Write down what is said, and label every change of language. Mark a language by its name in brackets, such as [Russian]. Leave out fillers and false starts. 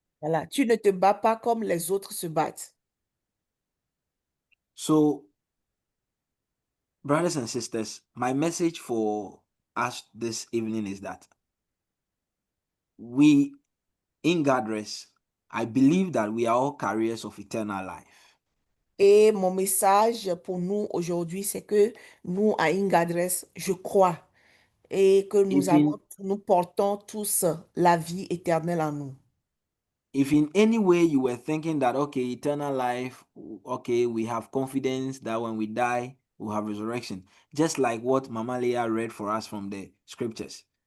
[French] Voilà, tu ne te bats pas comme les autres se battent. [English] So, brothers and sisters, my message for us this evening is that we, in God Rest, I believe that we are all carriers of eternal life. [French] Et mon message pour nous aujourd'hui, c'est que nous, à Ingadres, je crois, et que nous portons tous la vie éternelle en nous. [English] If in any way you were thinking that, okay, eternal life, okay, we have confidence that when we die, we'll have resurrection, just like what Mama Leah read for us from the scriptures.